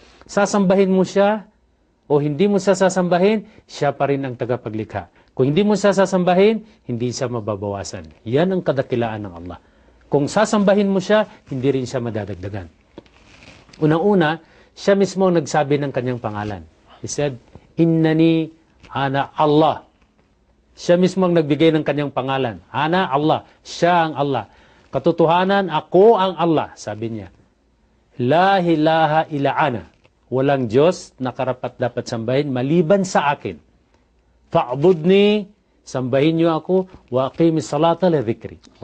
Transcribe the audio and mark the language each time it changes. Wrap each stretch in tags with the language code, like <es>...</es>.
<tl>Sasambahin mo siya, o hindi mo siya sasambahin, siya pa rin ang tagapaglikha. Kung hindi mo siya sasambahin, hindi siya mababawasan. Yan ang kadakilaan ng Allah. Kung sasambahin mo siya, hindi rin siya madadagdagan. Unang-una, siya mismo ang nagsabi ng kanyang pangalan.</tl> <en>He said,</en> <ar>Innani ana Allah.</ar> <tl>Siya mismo ang nagbigay ng kanyang pangalan.</tl> <ar>Ana Allah.</ar> <tl>Siya ang Allah. Katotohanan, ako ang Allah, sabi niya.</tl> <ar>La ilaha illa ana.</ar> <tl>Walang Diyos na karapat dapat sambahin maliban sa akin.</tl> <ar>Fa'budni,</ar> <tl>sambahin niyo ako,</tl> <ar>wa aqimis salata li dhikri.</ar>